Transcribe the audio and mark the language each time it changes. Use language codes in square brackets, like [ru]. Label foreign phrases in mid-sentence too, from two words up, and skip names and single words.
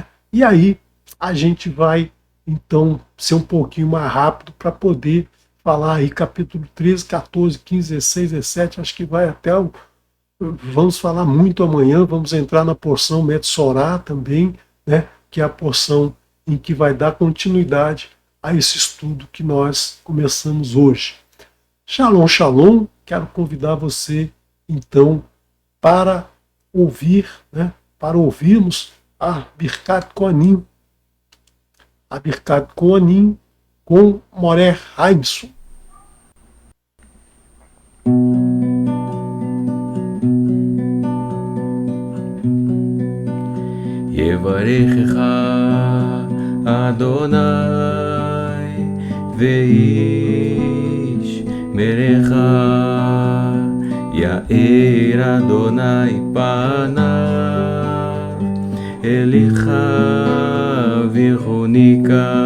[pt] E aí a gente vai, então, ser um pouquinho mais rápido para poder falar aí capítulo 13, 14, 15, 16, 17, acho que vai até vamos falar muito amanhã, vamos entrar na porção Metsorá também, né, que é a porção em que vai dar continuidade a esse estudo que nós começamos hoje. [he] שלום, שלום, quero convidar você, então, para ouvir, né, para ouvirmos a ברכת כהנים, com Moré Haimson. יברכך יהוה וישמרך יאר יהוה פניו אליך ויחנך